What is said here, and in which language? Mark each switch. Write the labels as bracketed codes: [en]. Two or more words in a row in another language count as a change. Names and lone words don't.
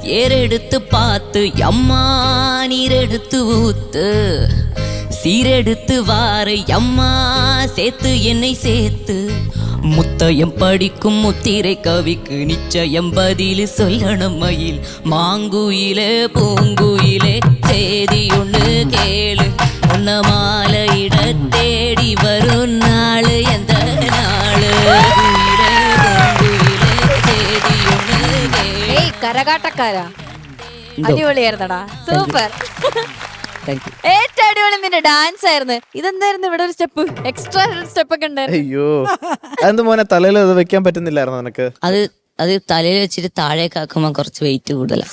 [ta] ஏறெடுத்து பார்த்து அம்மா நீரெடுத்து ஊத்து, சீரெடுத்து வாரை அம்மா சேர்த்து என்னை சேர்த்து, முத்தயம் படிக்கும் முத்திரை கவிக்கு நிச்சயம் பதில் சொல்லணும் மயில். மாங்குயிலே பூங்குயிலே சேதி ஒண்ணு கேளு, உன்ன மாலையிட தேடி வரும் நாள் எந்த நாள். சேதி ஒண்ணு கேளு. [ml] കരകാട്ടക്കാരാ, അടിപൊളിയായിരുന്നടാ, സൂപ്പർ. [en] thank you. [ml] ഏറ്റവും അടിപൊളി നിന്റെ ഡാൻസ് ആയിരുന്നു. ഇതെന്തായിരുന്നു ഇവിടെ ഒരു സ്റ്റെപ്പ്, [en] extra step [ml] ഒക്കെ ഉണ്ടായിരുന്നു. അയ്യോ അതെന്ത് മോനെ തലയിൽ അത് വെക്കാൻ പറ്റുന്നില്ലായിരുന്നു നിനക്ക്? അത് തലയിൽ വെച്ചിട്ട് താഴേക്ക് ആക്കുമ്പോ കുറച്ച് വെയിറ്റ് കൂടുതലാണ്.